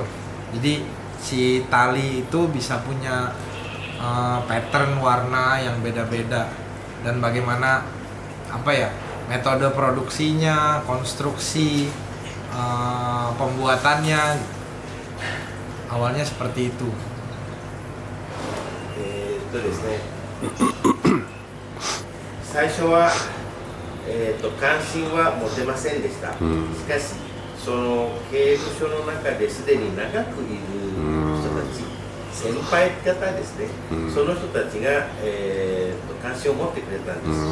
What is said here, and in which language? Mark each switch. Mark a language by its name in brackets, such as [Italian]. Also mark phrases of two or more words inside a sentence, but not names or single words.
[Indonesian] Jadi si tali itu bisa punya pattern warna yang beda-beda, dan bagaimana metode produksinya, konstruksi, pembuatannya, awalnya seperti itu. [Japanese] ですね、最初は、関心は持てませんでした。しかし、その刑務所の中ですでに長くいる人たち、先輩方ですね、その人たちが、関心を持ってくれたんです。